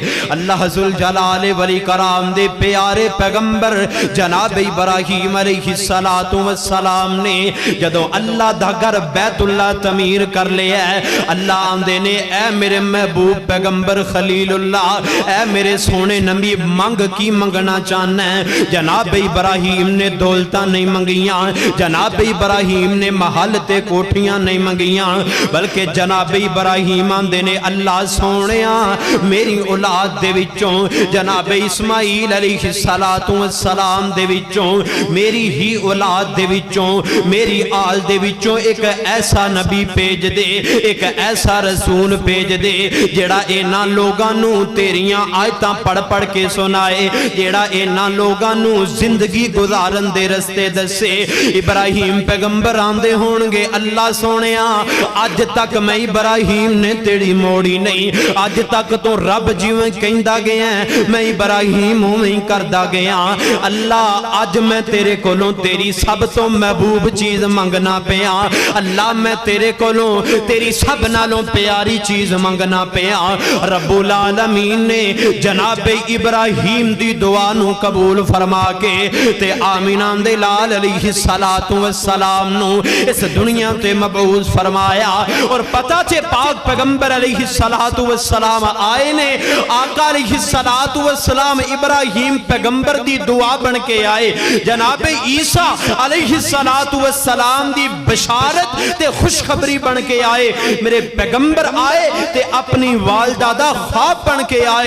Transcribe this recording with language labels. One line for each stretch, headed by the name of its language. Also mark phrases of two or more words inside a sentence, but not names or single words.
Punjabi: اللہ ذوالجلال والاکرام دے پیارے پیغمبر جناب ابراہیم علیہ السلام نے جدو اللہ دا گھر بیت اللہ تعمیر کر لیا ہے، اللہ آندے نے اے میرے محبوب پیغمبر خلیل اللہ، اے میرے سونے نبی منگ کی منگنا چاہنا ہے۔ جناب ابراہیم نے دولتاں نہیں منگیاں، جناب ابراہیم نے محل تے کوٹھیاں نہیں منگیاں، بلکہ جناب ابراہیم آندے نے اللہ سونیا میری اولاد دے وچوں جناب اسماعیل علیہ السلام دے وچوں میری ہی اولاد دے وچوں میری آل دے وچوں ایک ایسا نبی بھیج دے، ایک ایسا رسول بھیج دے جیڑا انہاں لوگاں نو تیریاں آیتاں پڑھ پڑھ کے سنائے، جیڑا انہاں لوگاں نو زندگی گزارن دے رستے دسے۔ ابراہیم پیغمبر آندے ہونگے اللہ سونیا اج تک میں ابراہیم نے تیری موڑی نہیں، اج تک تو رب جیویں کہندا گیا ہے میں ابراہیم ہویں کردا گیا۔ اللہ اج میں تیرے کولوں تیری سب تو محبوب چیز منگنا پیا، اللہ میں تیرے کولوں تیری سب نالوں پیاری چیز منگنا پیا۔ رب العالمین نے جناب ابراہیم دی دعا نو قبول فرما کے تے آمینہ دے لال علیہ السلام نو اس دنیا تے مبعوث فرمایا۔ اور پتہ چھے پاک پیغمبر علیہ السلام آئے نے، آقا علیہ السلام ابراہیم پیغمبر دی دعا بن کے آئے، جناب عیسیٰ علیہ السلام دی بشارت تے خوشخبری بن کے آئے، میرے پیغمبر آئے تے اپنی والدہ دا خواب بن کے آئے۔